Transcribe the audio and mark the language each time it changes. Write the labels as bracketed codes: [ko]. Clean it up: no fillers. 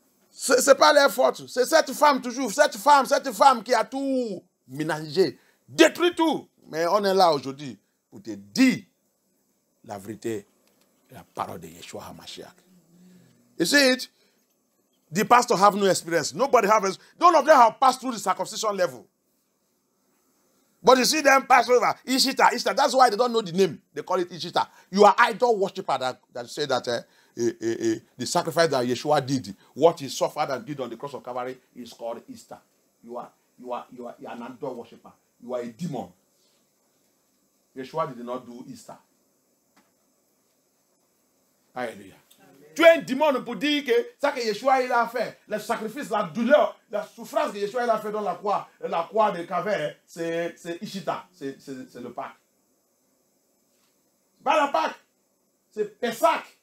[fr] Ce n'est pas leur faute. C'est cette femme toujours. Cette femme qui a tout ménagé. Détruit tout. Mais on est là aujourd'hui pour te dire la vérité et la parole de Yeshua HaMashiach. [en] You see it? The pastor have no experience. Nobody has. None of them have passed through the circumcision level. But you see them pass over. Ishita. That's why they don't know the name. They call it Ishita. You are idol worshiper that say that the sacrifice that Yeshua did, what he suffered and did on the cross of Calvary is called Easter. You are an idol worshiper. You are a demon. Yeshua did not do Easter. Hallelujah. [fr] Tu es un démon pour dire que ça que Yeshua il a fait, le sacrifice, la douleur, la souffrance que Yeshua il a fait dans la croix de Calvaire, c'est Ishita, c'est le Pâques. C'est pas la Pâques, c'est Pessah.